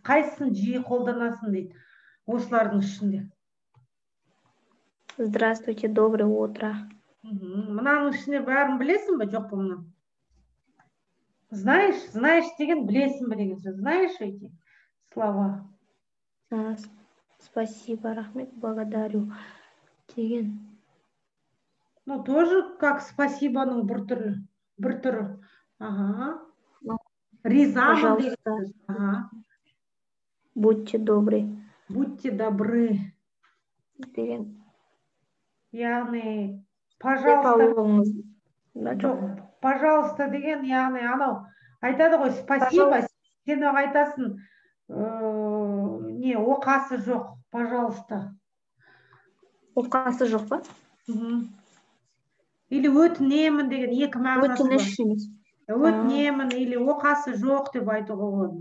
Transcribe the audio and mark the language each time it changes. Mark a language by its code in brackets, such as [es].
[kk] Қайсысын жиі қолданасың дейді, осылардың ішінде? [ru] Здравствуйте, доброе утро. [kk] Мынаның ішінде бәрін білесің ба, жоқ па мұны? Знаешь деген білесің ба деген сөз. [ru] Знаешь эти слова? Спасибо, [kk] рахмет, [ru] благодарю [kk] деген. [ru] Тоже как [kk] спасибоның бір түрі. Ага. Ризамын деген сөз. Ага. [ru] Будьте добры. Будьте добры. [kk] Деген. Яғни, пожалуйста. Жоқ. Пожалуйста деген, яғни, анау, айтады ғой, спасибо, сен айтасың, не, оқасы жоқ, пожалуйста. Оқасы жоқ па? [ru] Или [kk] өтінемін деген екі мағынасы бар. Өтініш емес. Өтінемін, [ru] или [kk] оқасы жоқ деп айтуға болады.